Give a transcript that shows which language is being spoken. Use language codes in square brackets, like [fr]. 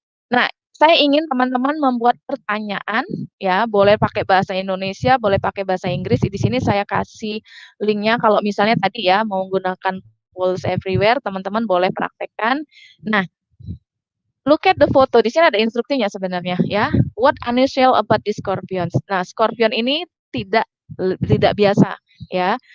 [id] Nah, saya ingin teman-teman membuat pertanyaan ya, boleh pakai bahasa Indonesia, boleh pakai bahasa Inggris. Di sini saya kasih linknya kalau misalnya tadi ya mau menggunakan Polls Everywhere, teman-teman boleh praktekkan. [en] Nah, look at the photo. [id] Di sini ada instruksinya sebenarnya ya. [en] What unusual about the scorpions? [id] Nah, scorpion ini tidak biasa ya.